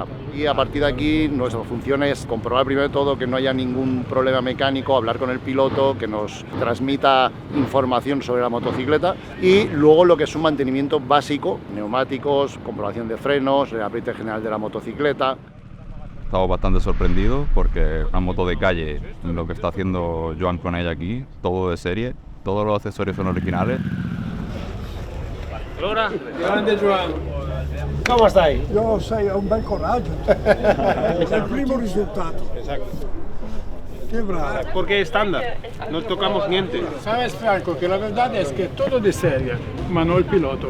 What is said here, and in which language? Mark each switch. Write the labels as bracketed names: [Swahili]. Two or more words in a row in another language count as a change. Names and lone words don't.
[Spanish] Y a partir de aquí nuestra función es comprobar primero de todo que no haya ningún problema mecánico, hablar con el piloto, que nos transmita información sobre la motocicleta, y luego lo que es un mantenimiento básico, neumáticos, comprobación de frenos, el apriete general de la motocicleta. Estamos bastante sorprendidos porque una moto de calle, lo que está haciendo Joan con ella aquí, todo de serie, todos los accesorios son originales. [Italian] Allora, grande Joan, come stai? Io sei un bel coraggio, è il primo risultato. [Spanish] Exacto. Qué bravo. Porque es estándar, no tocamos niente. Sabes, Franco, que la verdad es que todo de serie, ma no el piloto.